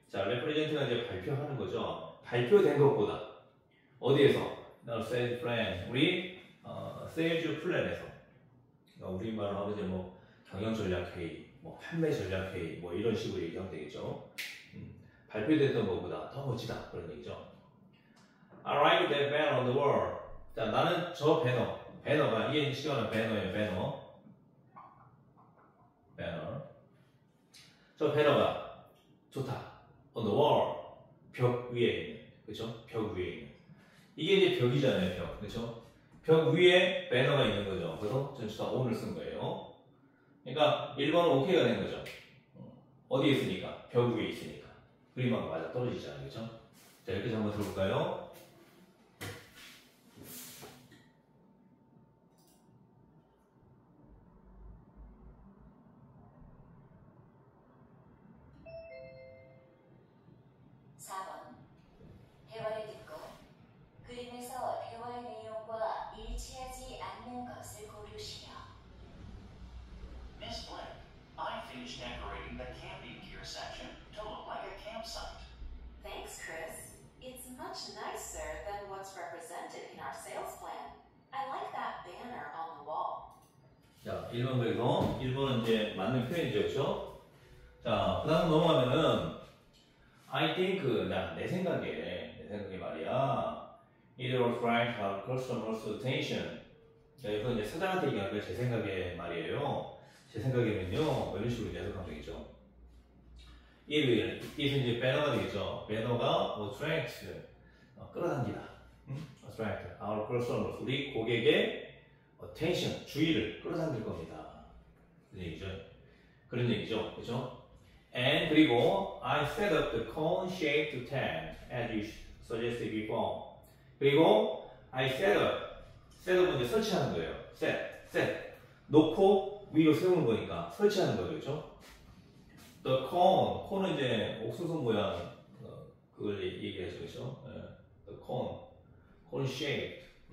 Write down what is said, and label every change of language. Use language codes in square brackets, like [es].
[ko] 자, represent가 이제 발표하는 거죠. 발표된 것보다 어디에서? [en] sales plan. [ko] 우리 sales 플랜에서. 그러니까 우리말로 하면 이제 뭐 경영 전략 회의, 뭐 판매 전략 회의, 뭐 이런 식으로 얘기하면 되겠죠. 발표됐던 것보다 더 멋지다 그런 얘기죠. [en] I like that banner on the wall. [ko] 자, 나는 저 배너가 이게 시간은 배너예요. 배너. 저 배너가 좋다. [en] On the wall. [ko] 벽 위에 있는. 그렇죠? 벽 위에 있는. 이게 이제 벽이잖아요. 벽. 그렇죠? 벽 위에 배너가 있는 거죠. 그래서 전치사 on을 쓴 거예요. 그러니까 1번은 오케이가 된 거죠. 어디에 있으니까? 벽 위에 있으니까. 그림하고 맞아 떨어지잖아요. 그렇죠? 자, 여기까지 한번 들어볼까요? 대화를 듣고 그림에서 대화의 내용과 일치하지 않는 것을 고르시오. [en] Miss Blake, I finished decorating the camping gear section to look like a campsite. Thanks, Chris. It's much nicer than what's represented in our sales plan. I like that banner on the wall. [ko] 자, 1번 그래서 1번은 이제 맞는 표현이죠. 그렇죠? 자, 그 다음 넘어가면은 [en] I think, [ko] 내 생각에 말이야. [en] It will attract our customers' attention. [ko] 자, 이거 이제 사장한테 얘기하는 게 제 생각에 말이에요. 제 생각에는요, 뭐 이런 식으로 해석하면 되겠죠. it은 이제 배너가 되겠죠. 배너가 attract, 끌어당기다. [en] attract our customers. [ko] 우리 고객의 attention, 주의를 끌어당길 겁니다. 그런 얘기죠. 그런 얘기죠. 그죠? [en] And [ko] 그리고 [en] I set up the cone-shaped tent as you suggested before. [ko] 그리고 [en] I set up [ko] 은 이제 설치하는 거예요. [en] set. [ko] 놓고 위로 세우는 거니까 설치하는 거죠. 그죠? [en] The cone [ko] 은 이제 옥수수 모양 그걸 얘기하죠. 그죠? [en] The cone shaped.